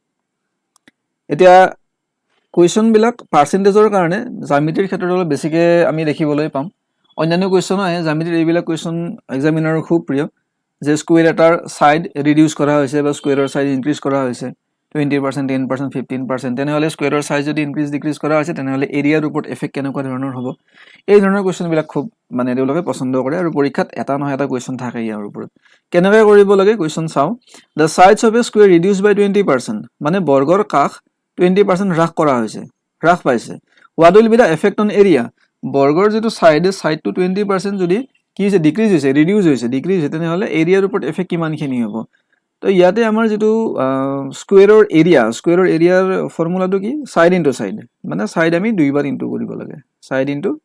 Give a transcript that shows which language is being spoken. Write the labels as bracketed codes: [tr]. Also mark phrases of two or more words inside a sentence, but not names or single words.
[as] এতিয়া কোৱেশ্চন বিলাক পাৰ্চেন্টেজৰ কাৰণে জ্যামিতিৰ ক্ষেত্ৰত অলপ বেছিকে আমি দেখিবলৈ পাম অন্যান্য কোৱেশ্চন আহে জ্যামিতিৰ এইবিলাক কোৱেশ্চন এক্সামিনাৰৰ খুব প্ৰিয় যে স্কয়াৰ এটাৰ [en] side reduce [as] কৰা হৈছে বা স্কয়াৰৰ [en] side increase [as] কৰা হৈছে 20% 10% 15% তেনে হলে স্কয়াৰৰ সাইজ যদি [en] increase decrease [as] কৰা হৈছে তেনে হলে এৰিয়াৰ ওপৰত এফেক্ট কেনেকুৱা ধৰণৰ হ'ব এই ধৰণৰ কোৱেশ্চন বিলাক খুব মানে তেওঁলোকে পছন্দ কৰে আৰু পৰীক্ষাত এটা নহয় এটা কোৱেশ্চন থাকে ইয়াৰ ওপৰত কেনেকৈ কৰিব লাগে কোৱেশ্চন চাও [en] the sides of a square reduced by 20% [as] মানে বৰ্গৰ কাষ 20% হ্ৰাস কৰা হৈছে হ্ৰাস পাইছে [en] what will be the effect on area [as] বৰ্গৰ যেটো সাইড টু 20% যদি কি হৈছে ডিক্ৰিজ হৈছে ৰিডিউস হৈছে ডিক্ৰিজ হৈছে তেনে হলে এৰিয়াৰ ওপৰত এফেক্ট কিমানখিনি হ'ব তো ইয়াতে আমাৰ যেটো স্কয়াৰৰ [en] area formula [as] কি [en] side into side [as] মানে সাইড আমি দুইবাৰ ইনটু কৰিব লাগে [en] side into